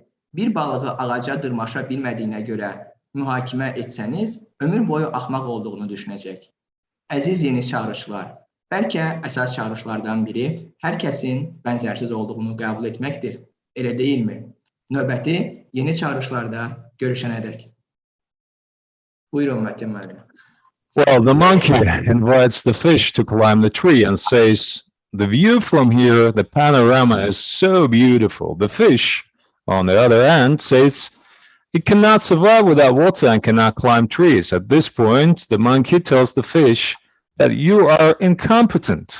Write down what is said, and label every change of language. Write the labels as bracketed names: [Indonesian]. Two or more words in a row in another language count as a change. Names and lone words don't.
[Azerbaijani] Bir balığı ağaca dırmaşa bilmədiyinə görə mühakimə etsəniz, ömür boyu axmaq olduğunu düşünəcək. Əziz yeni çağırışlar, bəlkə əsas çağırışlardan biri hər kəsin bənzərsiz olduğunu qəbul etməkdir. Elə deyilmi? Növbəti yeni çağırışlarda görüşənədək. Buyurun Mətin müəllim. [English] Well, the monkey invites the fish to climb the tree and says, the view from here, the panorama is so beautiful. The fish, on the other hand, says it cannot survive without water and cannot climb trees. At this point, the monkey tells the fish that you are incompetent.